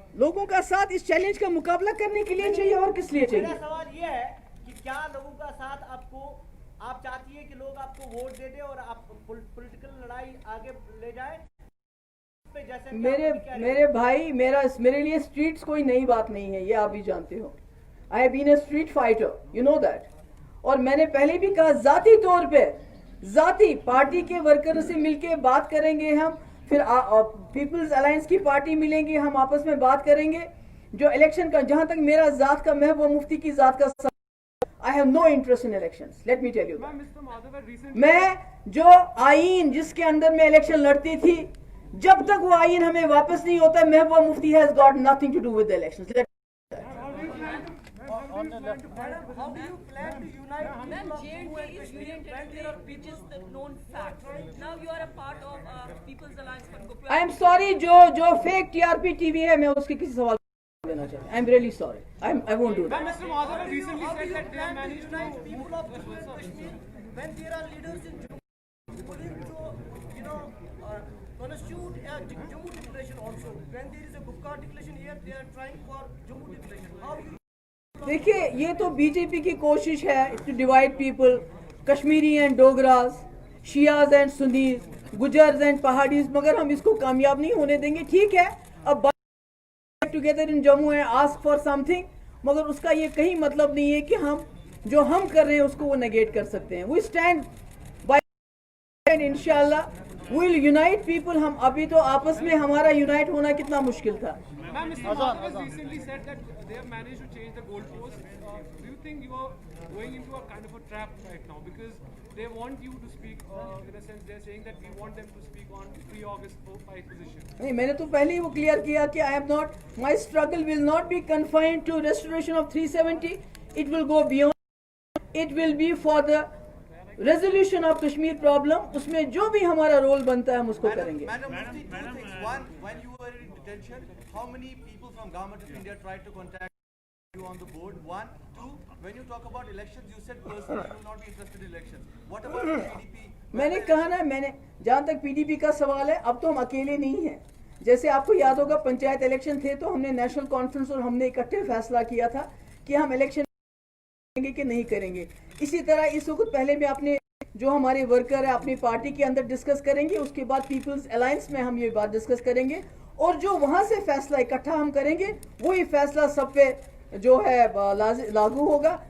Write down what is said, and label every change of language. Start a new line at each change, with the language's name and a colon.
Urdu: لوگوں کا ساتھ اس چیلنج کا مقابلہ کرنے کے لیے چاہیے اور کس لیے چاہیے؟ میرا سوال یہ ہے کہ کیا لوگوں کا ساتھ آپ چاہتی ہیں کہ لوگ آپ کو ووٹ دے دیں اور آپ پولیٹیکل لڑائی آگے لے جائیں؟ میرے بھائی, میرے لیے اسٹریٹس کوئی نئی بات نہیں ہے, یہ آپ بھی جانتے ہو.
English: I have been a street fighter, you know that.
Urdu: اور میں نے پہلے بھی کہا ذاتی طور پہ ذاتی پارٹی کے ورکر سے مل کے بات کریں گے ہم, پھر پیپلز الائنس کی پارٹی ملیں گے, ہم آپس میں بات کریں گے. جو الیکشن کا جہاں تک میرا ذات کا محبوب مفتی کی ذات کا
English: I have no interest in elections. Let me tell you that.
Urdu: میں جو آئین جس کے اندر میں الیکشن لڑتی تھی, جب تک وہ آئین ہمیں واپس نہیں ہوتا, محبوب مفتی
English: has got nothing to do with the elections. How do you plan to unite Ma'am, J&K is union territory, which is the known fact. Now you are a part of People's Alliance for Gopal. I am sorry, جو fake TRP TV ہے,
Urdu: میں اس کے کسی سوال دینا چاہتا ہوں.
English: I am really sorry. I won't do that. Mr. Madhav had recently said that they have managed to unite people of Kashmir when there are leaders in Jammu willing to, constitute a Jammu declaration also. When there is a Gupta declaration here, they are trying for Jammu declaration. How you
Urdu: دیکھیے یہ تو B J پی کی کوشش ہے
English: to divide people, Kashmiri and Dogras, Shias and Sunnis, Gujjars and Paharis,
Urdu: مگر ہم اس کو کامیاب نہیں ہونے دیں گے. ٹھیک ہے, اب
English: together in Jammu and ask for something,
Urdu: مگر اس کا یہ کہیں مطلب نہیں ہے کہ جو ہم کر رہے ہیں اس کو وہ نیگیٹ کر سکتے ہیں.
English: We stand by انشاءاللہ we will unite people.
Urdu: ہم ابھی تو آپس میں ہمارا یونائٹ ہونا کتنا مشکل تھا.
English: Ma'am, Mr. Madhav has recently said that they have managed to change the goalposts. Do you think you are going into a kind of a trap right now? Because they want you to speak, in a sense, they're saying that we want them to speak on pre-August 5 position.
Urdu: نہیں, میں نے تو پہلے ہی وہ clear کیا کہ
English: I am not, my struggle will not be confined to restoration of 370. It will go beyond. It will be for the resolution of Kashmir problem.
Urdu: اس میں جو بھی ہمارا رول بنتا ہے ہم اس کو کریں گے.
English: Madam, two things. One, when you were in detention, how many people from government of India tried to contact you on the board? One. Two, when you talk about elections, you said personally you will not be interested in elections. What about the PDP?
Urdu: میں نے کہا نا, جہاں تک P D P کا سوال ہے, اب تو ہم اکیلے نہیں ہیں. جیسے آپ کو یاد ہوگا پنچایت الیکشن تھے تو ہم نے نیشنل کانفرنس اور ہم نے اکٹھے فیصلہ کیا تھا کہ ہم الیکشن کریں گے کہ نہیں کریں گے. اسی طرح اس وقت پہلے میں اپنے جو ہمارے ورکر ہیں اپنی پارٹی کے اندر ڈسکس کریں گے, اس کے بعد پیپلز الائنس میں ہم یہ بات ڈسکس کریں گے, اور جو وہاں سے فیصلہ اکٹھا ہم کریں گے وہی فیصلہ سب پہ جو ہے لاگو ہوگا.